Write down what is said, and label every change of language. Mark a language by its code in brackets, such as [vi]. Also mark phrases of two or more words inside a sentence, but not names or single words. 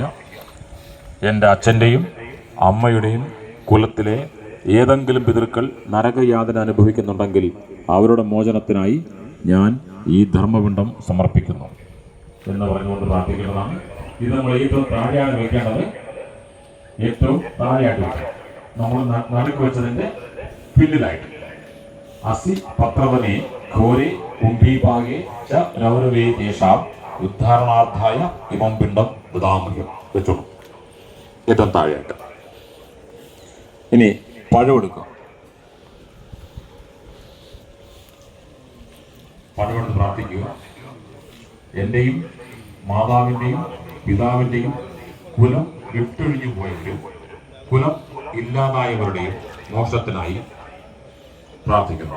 [ml] എൻ്റെ അച്ഛൻ്റെയും അമ്മയുടെയും കുലത്തിലെ ഏതെങ്കിലും പിതൃക്കൾ നരകയാതന അനുഭവിക്കുന്നുണ്ടെങ്കിൽ അവരുടെ മോചനത്തിനായി ഞാൻ ഈ ധർമ്മപിണ്ഡം സമർപ്പിക്കുന്നു എന്ന് പറഞ്ഞുകൊണ്ട് പ്രാർത്ഥിക്കുന്നതാണ്. ഇത് നമ്മൾ ഏറ്റവും താഴെയാണ് വയ്ക്കേണ്ടത്. ഏറ്റവും താഴെയായിട്ട് വയ്ക്കണം. നമ്മൾ നടുക്ക് വെച്ചതിൻ്റെ പിന്നിലായിട്ട് [sa] असि पत्रवने घोरे कुम्भीभागे च रौरवे तेषाम् उद्धारणार्थाय इमं पिण्डं ददामह्यं [ml] വെച്ചോളൂ ഏറ്റവും താഴെയായിട്ട്. ഇനി പഴം എടുക്കുക. പഴമെടുത്ത് പ്രാർത്ഥിക്കുക. എൻ്റെയും മാതാവിൻ്റെയും പിതാവിൻ്റെയും കുലം വിട്ടൊഴിഞ്ഞു പോയവരും കുലം ഇല്ലാതായവരുടെയും മോക്ഷത്തിനായി പ്രാർത്ഥിക്കുന്നു.